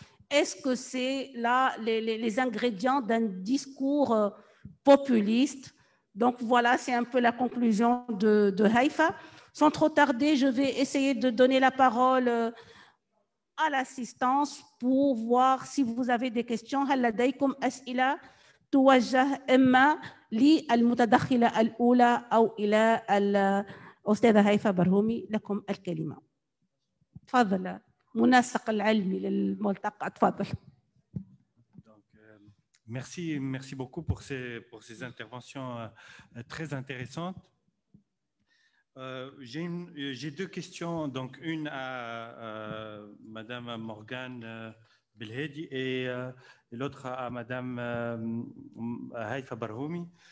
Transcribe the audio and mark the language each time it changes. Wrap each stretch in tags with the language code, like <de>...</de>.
<fr>Est-ce que c'est là les ingrédients d'un discours populiste? Donc voilà, c'est un peu la conclusion de Haïfa. Sans trop tarder, je vais essayer de donner la parole à l'assistance pour voir si vous avez des questions.</fr> <ar>هل لديكم أسئلة توجه إما للمتدخلة الأولى أو إلى الأستاذة هيفا برهومي؟ لكم الكلمة. تفضل. منسق العلمي للملتقى، تفضل.</ar> <fr>Merci beaucoup pour ces interventions très intéressantes. J'ai deux questions, donc une à Madame Morgane Belhedi et l'autre à Madame Haïfa Barhoumi.</fr>